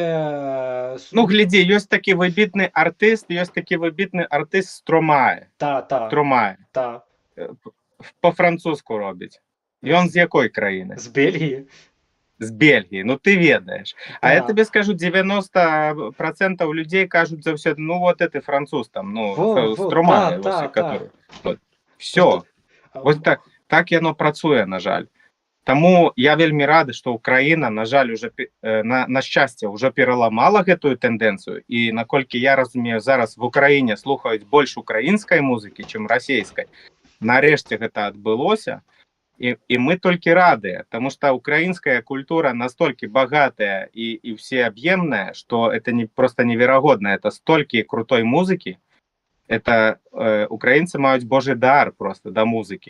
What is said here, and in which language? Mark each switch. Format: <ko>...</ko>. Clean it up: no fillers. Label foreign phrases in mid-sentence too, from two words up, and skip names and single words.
<uk>ну гляді, є такий вибітний артист Стромае. Та. Стромае. Та. По-французьку робить. І він з якої країни? З Бельгії. З Бельгії, ну ти ведаєш. А Да. я тобі скажу, 90% людей кажуть за все,</uk> <ru>ну вот это француз там, ну, Стромае, который. Вот. Все.</ru> <uk>Ось так яно працює, на жаль.</uk> <be>Тому я вельмі рады, што Украіна, на жаль, уже на шчасце уже пераламала гэтую тэндэнцыю, і наколькі я разумею, зараз в Украіне слухаюць больш украінскай музыкі, чым расійскай. Нарэшце гэта адбылося, і мы толькі радыя, таму што украінская культура настолькі багатая і всеаб'емная, што</be> <ru>это просто</ru> <be>неверагодна, это столькі крутой музыкі, это украінцы маюць божий дар просто да музыкі.</be>